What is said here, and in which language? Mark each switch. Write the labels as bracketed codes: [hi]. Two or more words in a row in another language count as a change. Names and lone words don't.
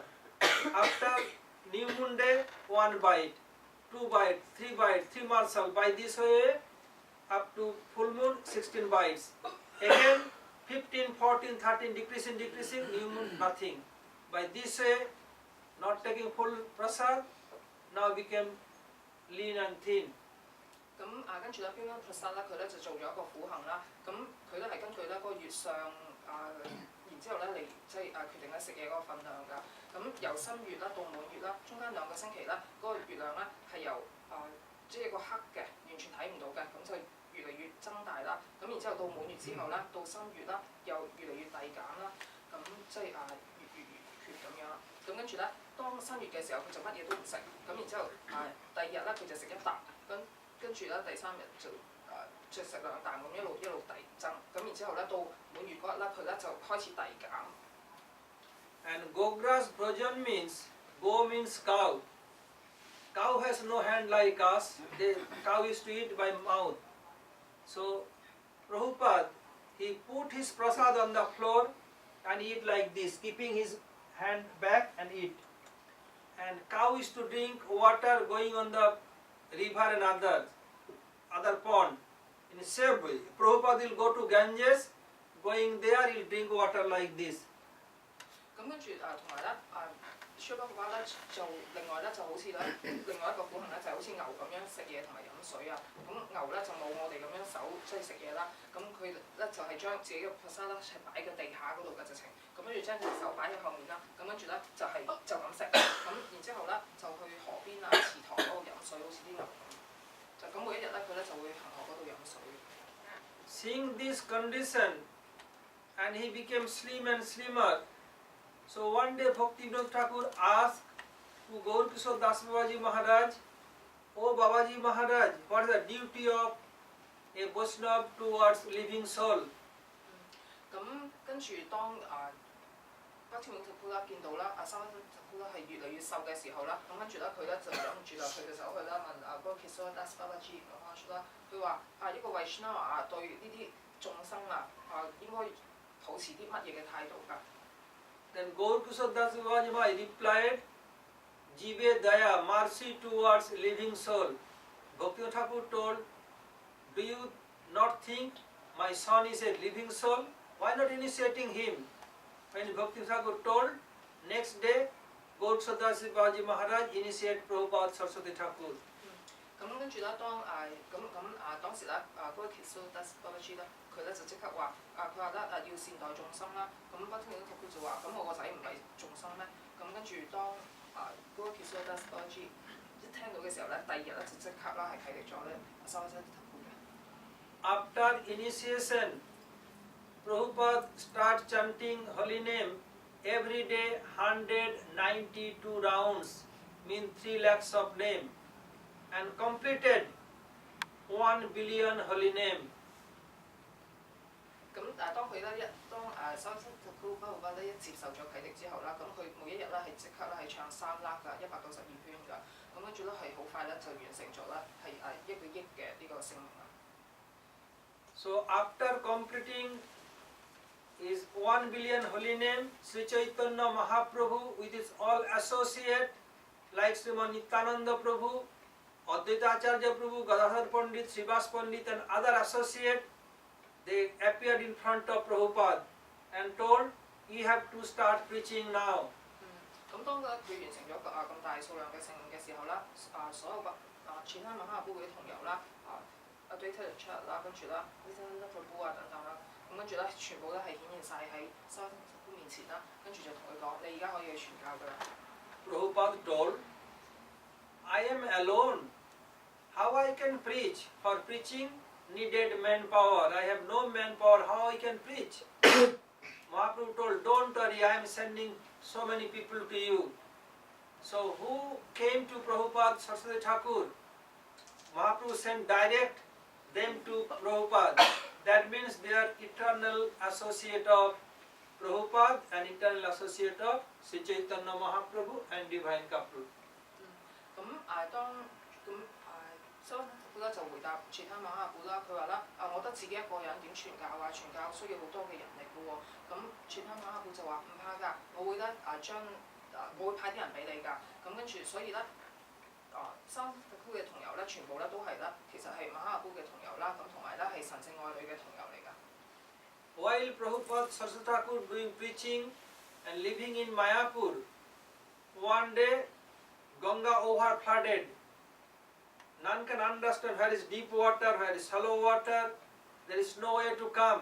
[en] After new moon day, 1 bite, 2 bites, 3 bites, 3 morsel. By this way, up to full moon, 16 bites. Again, 15, 14, 13, decreasing, new moon, nothing. By this way, not taking full prasad, now became lean and thin. [yue] 咁跟住咧Bimala Prasad咧佢咧就做咗一個苦行啦。咁佢咧係根據咧嗰個月相然之後咧嚟即係決定咧食嘢嗰個分量㗎。咁由新月啦到滿月啦，中間2個星期啦，嗰個月亮咧係由即係一個黑嘅，完全睇唔到嘅，咁就越嚟越增大啦。咁然之後到滿月之後咧，到新月啦又越嚟越遞減啦。咁即係越缺咁樣啦。咁跟住咧，當新月嘅時候佢就乜嘢都唔食。咁然之後第二日咧佢就食一啖。咁跟住咧第3日就再食2啖咁一路遞增，咁然之後咧到滿月嗰日咧，佢咧就開始遞減。 [en] And Gogras Bhajan means go means cow. Cow has no hand like us. The cow is to eat by mouth. So Prabhupada, he put his prasad on the floor and eat like this, keeping his hand back and eat. And cow is to drink water going on the river and other pond. In the same way, Prabhupada will go to Ganges, going there he'll drink water like this. [yue] 咁跟住同埋咧Srila Prabhupada咧就另外咧就好似咧另外一個苦行咧就好似牛咁樣食嘢同埋飲水啊。咁牛咧就冇我哋咁樣手即係食嘢啦。咁佢咧就係將自己嘅 prasad 咧係擺喺地下嗰度嘅直情。咁跟住將隻手擺喺後面啦。咁跟住咧就咁食。咁然之後咧就去河邊啊池塘嗰度飲水，好似啲牛咁。就咁每一日咧佢咧就會行河嗰度飲水。 [en] Seeing this condition, and he became slim and slimmer. So one day Bhaktivinoda Thakur asked to Gaur Kishore Das Babaji Maharaj, "Oh Babaji Maharaj, what is the duty of a Vaishnava towards living soul?" [yue] 咁跟住當北天永特夫啦見到啦三分特夫啦係越嚟越瘦嘅時候啦，咁跟住咧佢咧就忍唔住啦，佢嘅手去啦問 Gaur Kishore Das Babaji Maharaj 啦，佢話呢個 Vaishnava 對呢啲眾生應該抱持啲乜嘢嘅態度㗎？ [en] Then Gaur Kishore Das Babaji Maharaj replied, [bn] "Jive daya, [en] mercy towards living soul." Bhaktivinoda Thakur told, "Do you not think my son is a living soul? Why not initiating him?" When Bhaktivinoda Thakur told, next day Gaur Kishore Das Babaji Maharaj initiated Prabhupada Saraswati Thakur. [yue] 咁跟住咧，當時咧嗰個 Kishore Das Babaji 咧，佢咧就即刻話佢話咧要善待眾生啦。咁北天永特夫就話：咁我個仔唔係眾生咩？咁跟住當嗰個 Kishore Das Babaji 一聽到嘅時候咧，第2日咧就即刻啦係啟迪咗咧 Saraswati Thakur 嘅。 [en] After initiation, Prabhupada start chanting holy name every day 192 rounds, mean 3 lakhs of name, and completed 1 billion holy name. [yue] 咁當佢咧當 Saraswati Thakur Prabhupada 咧一接受咗啟迪之後啦，咁佢每一日咧係即刻咧係唱3粒㗎，192圈㗎，咁跟住咧係好快咧就完成咗啦，係1個億嘅呢個聖名啦。 [en] So after completing his 1 billion holy name, Sri Chaitanya Mahaprabhu with his all associate like Sriman Nityananda Prabhu, Advaita Acharya Prabhu, Gadadhar Pandit, Srivas Pandit and other associate, they appeared in front of Prabhupada and told, "You have to start preaching now." [yue] 咁當佢完成咗咁大數量嘅聖名嘅時候啦，所有其他馬哈布嘅同遊啦，Advaita Acharya 啦，跟住啦 Nityananda Prabhu 等等啦，咁跟住咧全部咧係顯現晒喺Saraswati Thakur面前啦，跟住就同佢講：你而家可以去傳教㗎啦。 [en] Prabhupada told, "I am alone. How I can preach? For preaching needed manpower. I have no manpower. How I can preach?" Mahaprabhu told, "Don't worry, I am sending so many people to you." So who came to Prabhupada Saraswati Thakur? Mahaprabhu sent direct them to Prabhupada. That means they are eternal associate of Prabhupada and eternal associate of Sri Chaitanya Mahaprabhu and Divine Couple. [yue] 咁Saraswati Thakur 咧就回答其他馬哈布啦，佢話啦我得自己一個人點傳教啊？傳教需要好多嘅人力嘅喎。咁其他馬哈布就話唔怕㗎，我會咧我會派啲人俾你㗎。咁跟住所以咧Saraswati Thakur嘅同遊咧全部咧都係咧其實係馬哈布嘅同遊啦，咁同埋咧係神聖愛侶嘅同遊嚟㗎。 [en] While Prabhupada Saraswati Thakur doing preaching and living in Mayapur, one day Ganga over flooded. None can understand where is deep water, where is shallow water. There is no way to come.